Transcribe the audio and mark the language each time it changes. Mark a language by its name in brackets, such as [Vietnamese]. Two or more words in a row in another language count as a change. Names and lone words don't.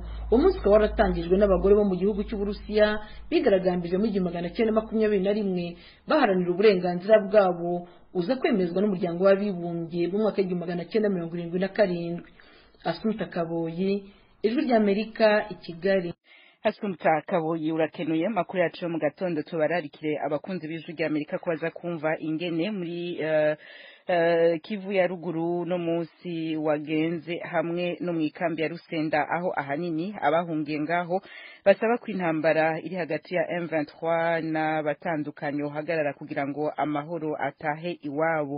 [Kinyarwanda] Uwo munsi ukaba waratangijwe n'abagore bo mu gihugu cy'Uburusiya bigaragambije mu 1921 baharanira uburenganzira bwabo, uza kwemezwa n'umuryango w'abibumbye mu mwaka w'1977. Asumta Kaboyi, Ijwi ry'Amerika, i Kigali. [Rundi] Asumta Kaboyi urakenuye. Makuru yacu yo mu gatondo tubararikire abakunzi b'Ijwi ry'Amerika ko baza kumva ingene muri Kivu ya ruguru no munsi wagenze hamwe no mu ikambi ya Rusenda, aho ahanini abahungiye ngaho basaba ko intambara iri hagati ya M23 n'abatandukanye hagarara kugira ngo amahoro atahe iwabo.